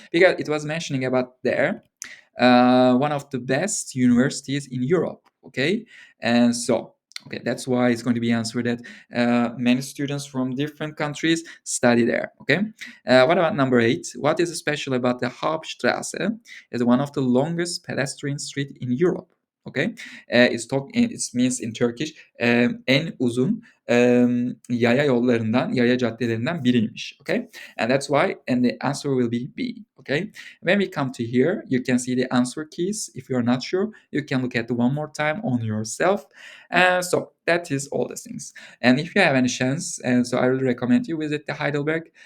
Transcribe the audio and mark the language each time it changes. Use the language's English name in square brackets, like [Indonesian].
[English] Because it was mentioning about there, one of the best universities in Europe. Okay, and so okay, that's why it's going to be answered that many students from different countries study there. Okay, what about number 8? What is special about the Hauptstraße? It's one of the longest pedestrian street in Europe. Okay, it means in Turkish [Turkish] en uzun yaya yollarından, yaya caddelerinden biriymiş. [English] Okay, and that's why, and the answer will be B. Okay, when we come to here, you can see the answer keys. If you're not sure, you can look at it one more time on yourself. So that is all the things. And if you have any chance, and so I really recommend you visit the Heidelberg.